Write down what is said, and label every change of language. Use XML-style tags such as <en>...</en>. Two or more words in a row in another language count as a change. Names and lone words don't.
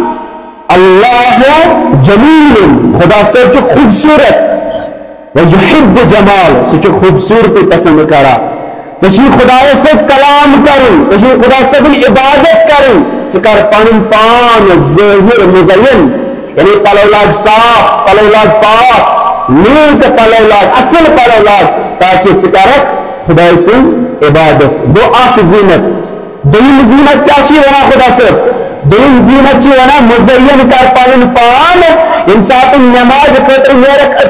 <ar>اللہ جمیل</ar> <ks>خدا صاحب چھ خوبصورت</ks> <ar>ویحب جمال</ar> <ks>سہ خوبصورتی پسند کرا ژےٚ خدا صاحب کلام کرن ژےٚ خدا صاحب عبادت کرن ژٕ کر پنن پان ظاہر مزین یعنی پلو لاگ صاف پلو لاگ پاک نیک پلو لاگ اصل پلو لاگ تاکہ ژٕ کرکھ خدا سٕنٛز عبادت گو اکھ زینت دوٚیِم زینت کیاہ چھ ونان خدا صاحب دوٚیِم زینت چھ ونان مزین کر پنن پان ییٚمہِ ساتہٕ نماز خٲطرٕ نیرکھ</ks>